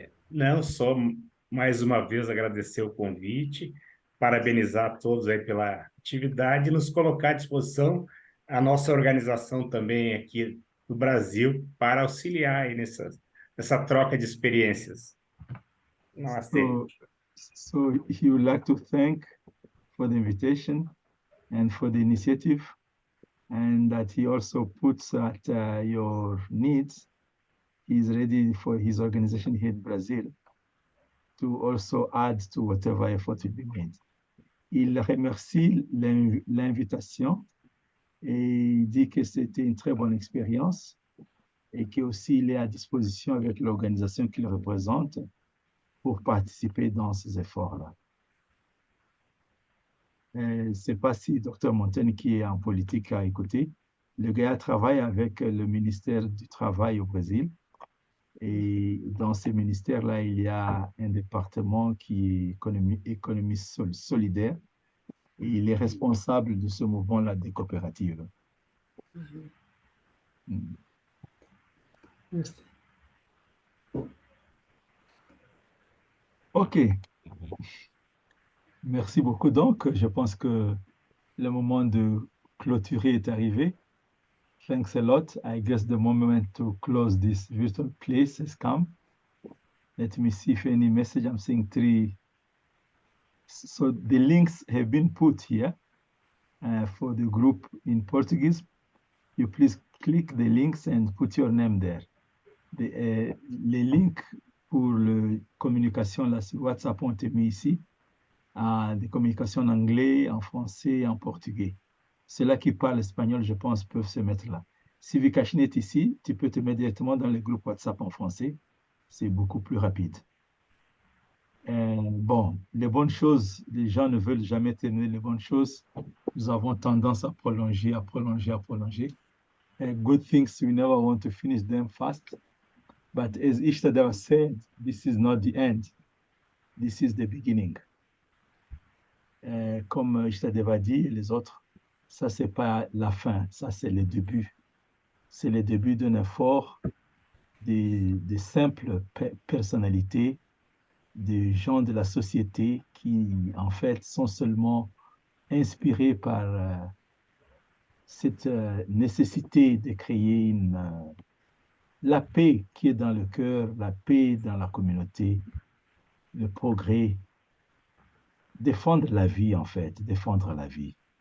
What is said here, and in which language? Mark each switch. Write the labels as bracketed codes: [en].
[pt] Não, só mais uma vez agradecer o convite, parabenizar a todos aí pela atividade e nos colocar à disposição a nossa organização também aqui do Brasil para auxiliar aí nessa troca de experiências. [en] So he would like to thank for the invitation and for the initiative, and that he also puts at your needs. He's ready for his organization here in Brazil to also add to whatever effort will be made. [fr] Il remercie l'invitation et il dit que c'était une très bonne expérience et qu'aussi il est à disposition avec l'organisation qu'il représente pour participer dans ces efforts-là. Je ne sais pas si Dr Montaigne, qui est en politique, a écouté. Le gars travaille avec le ministère du Travail au Brésil. Et dans ces ministères-là, il y a un département qui est économie solidaire. Et il est responsable de ce mouvement-là des coopératives. Merci. OK. Merci beaucoup. Donc, je pense que le moment de clôturer est arrivé. [en] Thanks a lot. I guess the moment to close this virtual place has come. Let me see if any message. I'm seeing 3. So the links have been put here for the group in Portuguese. You please click the links and put your name there. [fr] Les links pour la communication là, sur WhatsApp ont été mis ici. Des communications en anglais, en français, en portugais. Ceux-là qui parlent espagnol, je pense, peuvent se mettre là. Si Vikashni est ici, tu peux te mettre directement dans le groupe WhatsApp en français. C'est beaucoup plus rapide. Bon, les bonnes choses, les gens ne veulent jamais terminer les bonnes choses. Nous avons tendance à prolonger, à prolonger, à prolonger. [en] Good things, we never want to finish them fast. But as Ishtadeva said, this is not the end. This is the beginning. [fr] Comme Ishtadeva dit, les autres, ça, c'est pas la fin, ça, c'est le début. C'est le début d'un effort de simples personnalités, des gens de la société qui, en fait, sont seulement inspirés par cette nécessité de créer la paix qui est dans le cœur, la paix dans la communauté, le progrès, défendre la vie, en fait, défendre la vie.